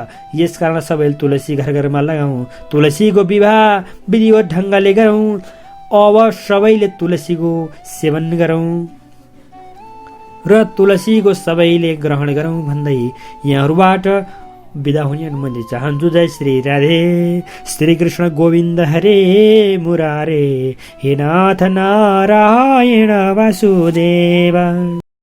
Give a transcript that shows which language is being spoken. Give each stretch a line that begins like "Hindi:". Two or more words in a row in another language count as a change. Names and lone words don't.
Nepali: यसकारण सबैले तुलसी घर घरमा लगाउँ, तुलसीको विवाह विधिवत ढङ्गले गरौँ। अब सबैले तुलसीको सेवन गरौँ र तुलसीको सबैले ग्रहण गरौँ भन्दै यहाँहरूबाट बिदा हुने अनुमति चाहन्छु। जय श्री राधे।
Sanskrit: श्री कृष्ण गोविन्द हरे मुरारे, हे नाथ नारायण वासुदेव।